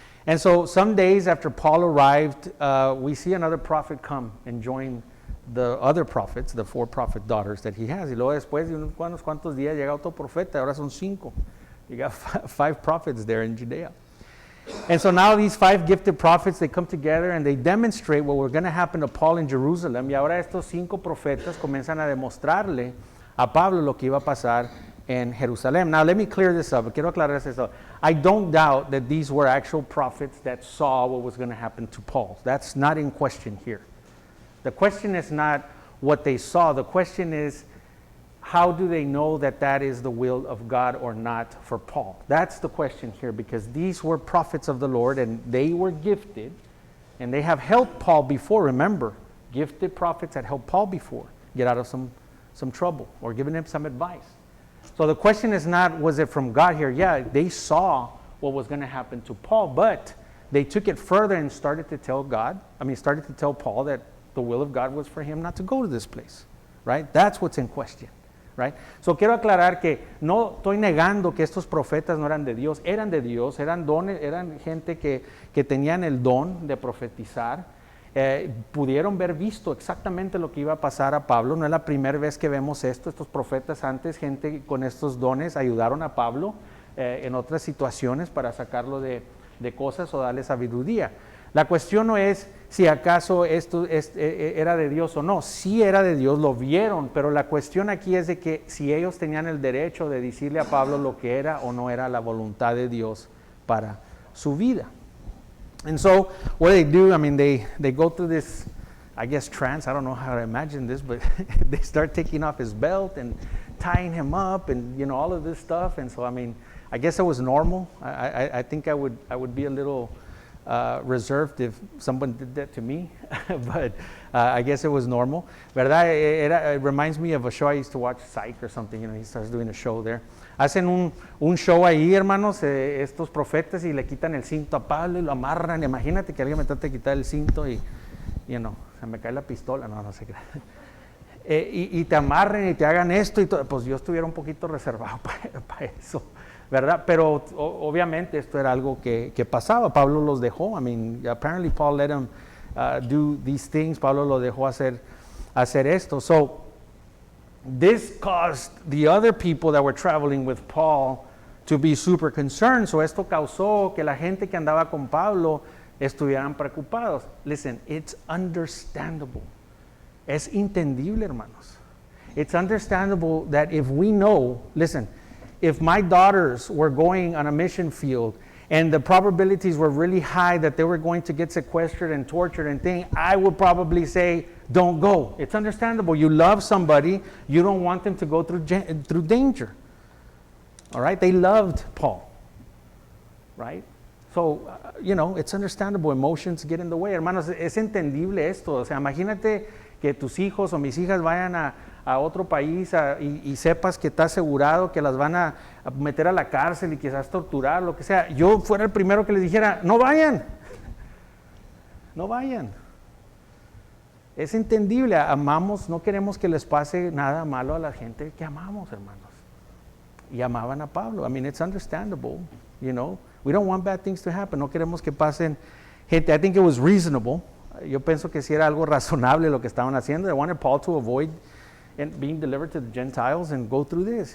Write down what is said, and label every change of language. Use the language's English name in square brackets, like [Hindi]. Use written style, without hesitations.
[English] And so some days after Paul arrived, we see another prophet come and join the other prophets, the 4 prophet daughters that he has. [Spanish] Y luego después de unos cuantos días llega otro profeta, ahora son 5. [English] You got 5 prophets there in Judea. And so now these 5 gifted prophets, they come together and they demonstrate what was going to happen to Paul in Jerusalem. [Spanish] Y ahora estos 5 profetas comienzan a demostrarle a Pablo lo que iba a pasar en Jerusalén. [English] Now let me clear this up. [Spanish] Quiero aclarar esto. [English] I don't doubt that these were actual prophets that saw what was going to happen to Paul. That's not in question here. The question is not what they saw. The question is, how do they know that that is the will of God or not for Paul? That's the question here, because these were prophets of the Lord and they were gifted and they have helped Paul before. Remember, gifted prophets had helped Paul before get out of some trouble or given him some advice. So the question is not, was it from God here? Yeah, they saw what was going to happen to Paul, but they took it further and started to tell Paul that the will of God was for him not to go to this place, right? That's what's in question. Right? [Spanish] So quiero aclarar que no estoy negando que estos profetas no eran de Dios, eran de Dios, eran gente que tenían el don de profetizar, pudieron ver visto exactamente lo que iba a pasar a Pablo. No es la primera vez que vemos esto. Estos profetas antes, gente con estos dones, ayudaron a Pablo en otras situaciones para sacarlo de cosas o darle sabiduría. La cuestión no es si acaso esto era de Dios o no. Sí era de Dios, lo vieron, pero la cuestión aquí es de que si ellos tenían el derecho de decirle a Pablo lo que era o no era la voluntad de Dios para su vida. [English] And so what they do, I mean, they go through this, I guess, trance. I don't know how to imagine this, but they start taking off his belt and tying him up and, you know, all of this stuff. And so, I mean, I guess it was normal. I think I would be a little reserved if someone did that to me, but I guess it was normal. ¿Verdad? It reminds me of a show I used to watch, Psych or something. You know, he starts doing a show there. [Spanish] Hacen un show ahí, hermanos, estos profetas, y le quitan el cinto a Pablo y lo amarran. Imagínate que alguien me trate de quitar el cinto y, you know, se me cae la pistola. No sé qué. Y te amarren y te hagan esto y todo. Pues yo estuviera un poquito reservado para eso, ¿verdad? Pero obviamente esto era algo que pasaba. Pablo los dejó. [English] I mean, apparently Paul let him do these things. [Spanish] Pablo lo dejó hacer esto. [English] So this caused the other people that were traveling with Paul to be super concerned. [Spanish] So esto causó que la gente que andaba con Pablo estuvieran preocupados. [English] Listen, it's understandable. [Spanish] Es entendible, hermanos. [English] It's understandable that if we know, listen, if my daughters were going on a mission field and the probabilities were really high that they were going to get sequestered and tortured and things, I would probably say, don't go. It's understandable. You love somebody, you don't want them to go through danger. All right? They loved Paul. Right? So, you know, it's understandable. Emotions get in the way. [Spanish] Hermanos, es entendible esto. O sea, imagínate que tus hijos o mis hijas vayan a otro país y sepas que está asegurado que las van a meter a la cárcel y quizás torturar, lo que sea. Yo fuera el primero que les dijera, no vayan. No vayan. Es entendible, amamos, no queremos que les pase nada malo a la gente que amamos, hermanos. Y amaban a Pablo. [English] I mean, it's understandable, you know. We don't want bad things to happen. [Spanish] No queremos que pasen gente. [English] I think it was reasonable. [Spanish] Yo pienso que sí era algo razonable lo que estaban haciendo. [English] They wanted Paul to avoid being delivered to the Gentiles and go through this.